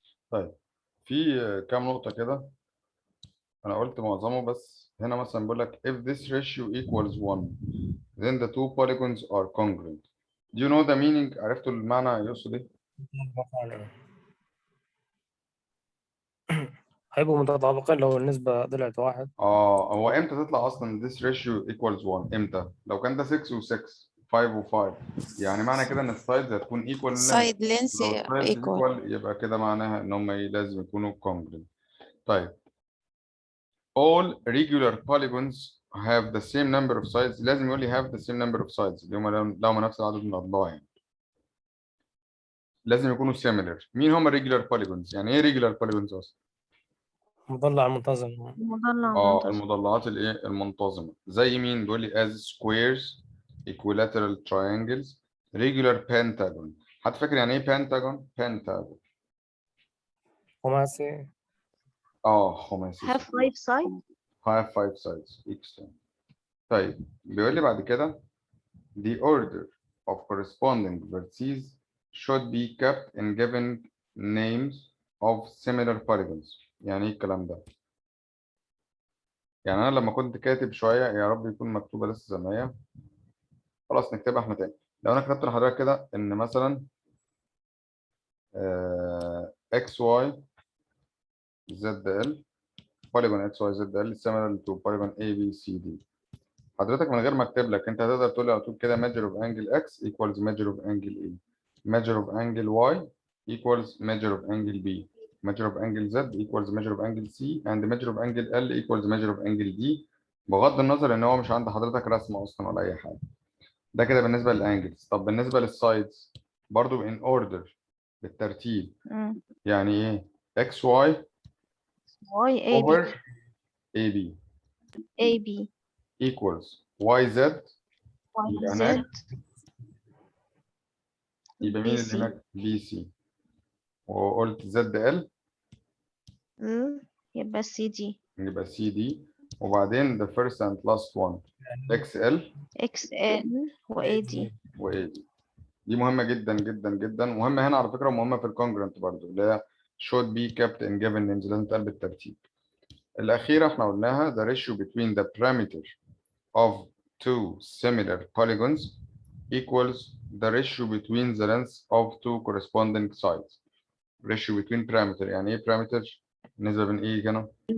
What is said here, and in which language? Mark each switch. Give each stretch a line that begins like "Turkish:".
Arabic: طيب في كام نقطة كده أنا قلت معظمه، بس هنا مثلا بقول لك
English: if this ratio equals 1 then the two polygons are congruent. Do you know the meaning؟
Arabic: عرفتوا المعنى يقصد إيه؟ هيبقوا متطابقين لو النسبة طلعت 1. هو إمتى تطلع أصلا
English: this ratio equals 1؟
Arabic: إمتى؟ لو كان ده 6 و 6 5 و 5 يعني معنى كده إن السايدز هتكون
English: equal in length. side length
Arabic: لو السايدز
English: equal.
Arabic: equal يبقى كده معناها إن هم لازم يكونوا congruent.
English: طيب all regular polygons have the same number of sides.
Arabic: لازم يقول لي
English: have the same number of sides
Arabic: اللي هم لهم نفس العدد من الأضلاع يعني. لازم يكونوا similar. مين هم regular polygons؟ يعني إيه regular polygons أصلا؟ مضلع منتظم. مضلع منتظم. المضلعات الإيه؟ المنتظمة. زي مين؟ بيقول لي
English: as squares, equilateral triangles, regular pentagon.
Arabic: حد فاكر يعني إيه pentagon؟ pentagon. خماسي. خماسي.
English: have 5 sides. have 5 sides. Excellent.
Arabic: طيب بيقول لي بعد كده
English: the order of corresponding vertices should be kept in given names of similar polygons.
Arabic: يعني ايه الكلام ده؟ يعني انا لما كنت كاتب شويه يا رب يكون مكتوبه لسه زي ما هي، خلاص نكتبها احنا تاني. لو انا كتبت لحضرتك كده ان مثلا اكس واي زد ال polygon اكس واي زد ال similar to polygon A B C D. حضرتك من غير ما اكتب لك انت هتقدر تقول لي على طول كده
English: measure of angle x equals measure of angle A, measure of angle y equals measure of angle B, measure of angle z equals measure of angle C, and measure of angle L equals measure of angle D.
Arabic: بغض النظر ان هو مش عند حضرتك رسمه اصلا ولا اي حاجه. ده كده بالنسبه للانجلز. طب بالنسبه للسايدز برضو
English: in order
Arabic: بالترتيب. يعني ايه؟ xy
English: y a b over AB a b equals yz. y z
Arabic: يبقى مين اللي
English: BC.
Arabic: هناك؟ بي سي. وقلت زد ال يبقى سي دي. يبقى سي دي. وبعدين
English: the first and last one X ال x n و a d. Y D.
Arabic: دي مهمة جدا جدا جدا، مهمة هنا على فكرة ومهمة في الكونجرنت برضه اللي هي
English: should be kept in given names.
Arabic: لازم تقال بالترتيب. الأخيرة احنا قلناها
English: the ratio between the parameter of two similar polygons equals the ratio between the lengths of two corresponding sides. ratio between parameter
Arabic: يعني ايه parameter؟ النسبة بين ايه كانوا؟